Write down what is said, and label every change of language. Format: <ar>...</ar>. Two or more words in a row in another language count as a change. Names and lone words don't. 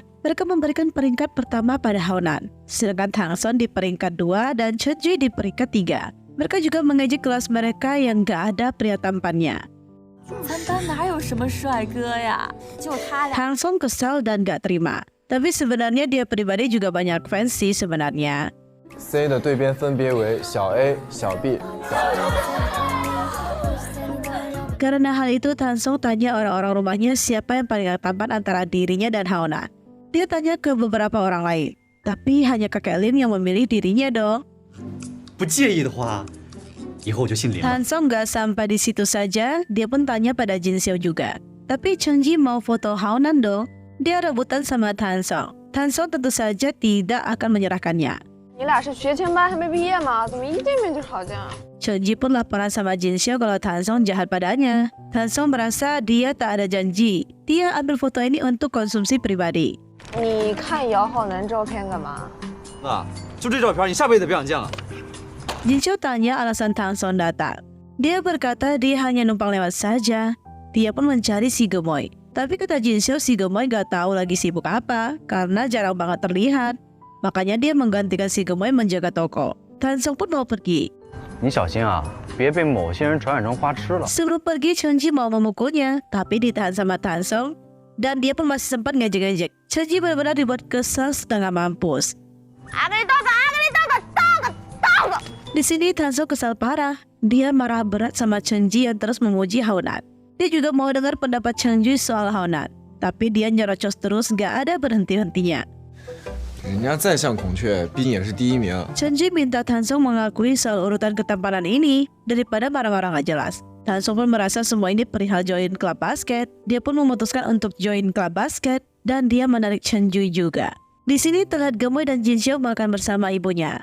<id>Mereka memberikan peringkat pertama pada Haonan, sedangkan Tang Song di peringkat 2 dan Changji di peringkat 3. Mereka juga mengejek kelas mereka yang gak ada pria tampannya. Tang Song kesal dan gak terima. Tapi sebenarnya dia pribadi juga banyak fans sih sebenarnya. C 的对边分别为小 A、小 B。 Karena hal itu, Tang Song tanya orang-orang rumahnya siapa yang paling tampan antara dirinya dan Haonan. Dia tanya ke beberapa orang lain, tapi hanya kakek Lin yang memilih dirinya dong. Tang Song gak sampai di situ saja, dia pun tanya pada Jin Xiao juga. Tapi Changji mau foto Haonan dong. Dia rebutan sama Tang Song. Tang Song tentu saja tidak akan menyerahkannya. Changji pun laporan sama Jin Xiao kalau Tang Song jahat padanya. Tang Song merasa dia tak ada janji. Dia ambil foto ini untuk konsumsi pribadi.</id> <zh>你看姚浩南照片干嘛？就这照片，你下辈子别想见了。</zh> <id>Jin Xiao tanya alasan Tang Song datang. Dia berkata dia hanya numpang lewat saja. Dia pun mencari si gemoy. Tapi kata Jin Xiao, si gemoy gak tahu lagi sibuk apa karena jarang banget terlihat. Makanya dia menggantikan si gemoy menjaga toko. Tang Song pun mau pergi.</id> <zh>你小心啊，别被某些人传染成花痴了。</zh> <id>Sebelum pergi, Changji mau memukulnya, tapi ditahan sama Tang Song. Dan dia pun masih sempat ngejek-ngejek. Changji benar-benar dibuat kesal setengah mampus. Di sini Tang Song kesal parah. Dia marah berat sama Changji yang terus memuji Haonan. Dia juga mau dengar pendapat Changji soal Haonan. Tapi dia nyerocos terus, gak ada berhenti-hentinya.</id> <zh>人家再像孔雀，毕竟也是第一名。</zh> <id>Changji minta Tang Song mengakui soal urutan ketampanan ini daripada marah-marah gak jelas. Tang Song pun merasa semua ini perihal join klub basket. Dia pun memutuskan untuk join klub basket dan dia menarik Changji juga. Di sini terlihat Gemoy dan Jin Xiao makan bersama ibunya.</id>